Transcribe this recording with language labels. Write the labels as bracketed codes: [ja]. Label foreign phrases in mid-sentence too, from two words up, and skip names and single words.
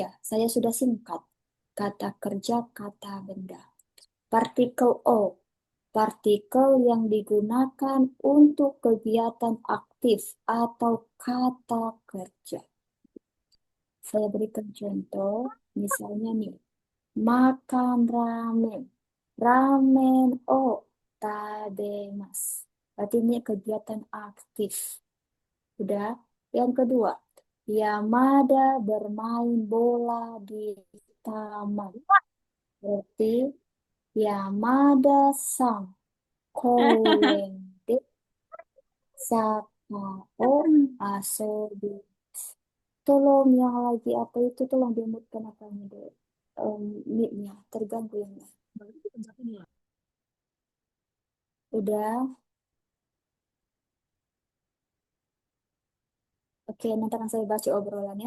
[id] Saya sudah singkat. Kata kerja, kata benda. Partikel O. Partikel yang digunakan untuk kegiatan aktif atau kata kerja. Saya berikan contoh. Misalnya nih. Makan ramen. [ja] ラーメンを食べます. [id] Berarti ini kegiatan aktif. Udah. Yang kedua, Yamada bermain bola di taman. [ja] Berarti 山田さん公園でサッカーを遊び. [id] Tolong yang lagi apa itu tolong dimutkan apanya deh. Mic-nya terganggu yang udah. Oke, nanti akan saya baca obrolannya.